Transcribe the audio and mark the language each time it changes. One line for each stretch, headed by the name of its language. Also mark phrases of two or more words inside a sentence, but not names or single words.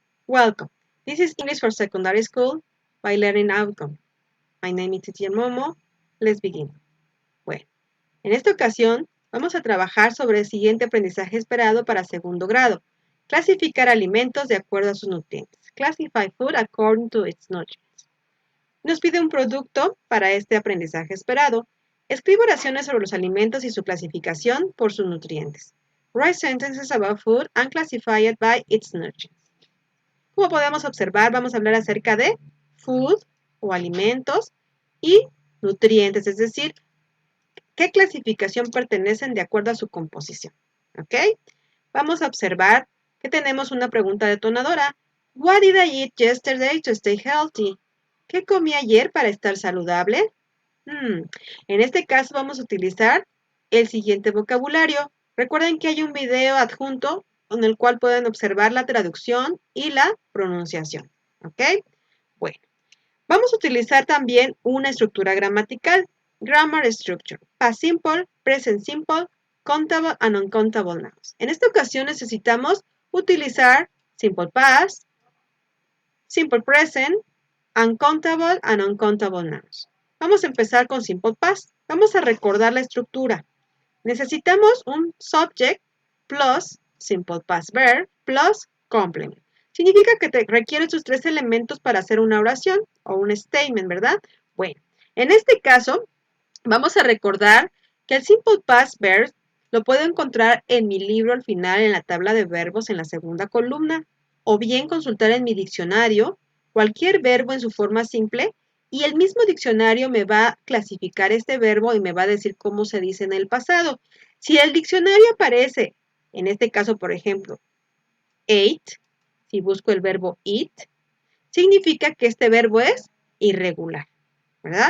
English: Welcome. This is English for Secondary School by Learning Outcome. My name is Teacher Momo. Let's begin.
Spanish: Bueno, en esta ocasión vamos a trabajar sobre el siguiente aprendizaje esperado para segundo grado. Clasificar alimentos de acuerdo a sus nutrientes.
English: Classify food according to its nutrients.
Spanish: Nos pide un producto para este aprendizaje esperado. Escribe oraciones sobre los alimentos y su clasificación por sus nutrientes.
English: Write sentences about food and classify it by its nutrients.
Spanish: Como podemos observar, vamos a hablar acerca de food o alimentos y nutrientes, es decir, qué clasificación pertenecen de acuerdo a su composición. ¿Ok? Vamos a observar que tenemos una pregunta detonadora.
English: What did I eat yesterday to stay healthy?
Spanish: ¿Qué comí ayer para estar saludable? En este caso vamos a utilizar el siguiente vocabulario. Recuerden que hay un video adjunto en el cual pueden observar la traducción y la pronunciación. ¿Ok? Bueno, vamos a utilizar también una estructura gramatical.
English: Grammar structure. Past simple, present simple, countable and uncountable nouns.
Spanish: En esta ocasión necesitamos utilizar
English: simple past, simple present, uncountable and uncountable nouns.
Spanish: Vamos a empezar con
English: simple past.
Spanish: Vamos a recordar la estructura. Necesitamos un
English: subject plus simple past verb plus complement.
Spanish: Significa que te requiere sus tres elementos para hacer una oración o un statement, ¿verdad? Bueno, en este caso vamos a recordar que el
English: simple past verb
Spanish: lo puedo encontrar en mi libro al final en la tabla de verbos en la segunda columna o bien consultar en mi diccionario cualquier verbo en su forma simple y el mismo diccionario me va a clasificar este verbo y me va a decir cómo se dice en el pasado. Si el diccionario aparece, en este caso, por ejemplo, ate, si busco el verbo eat, significa que este verbo es irregular, ¿verdad?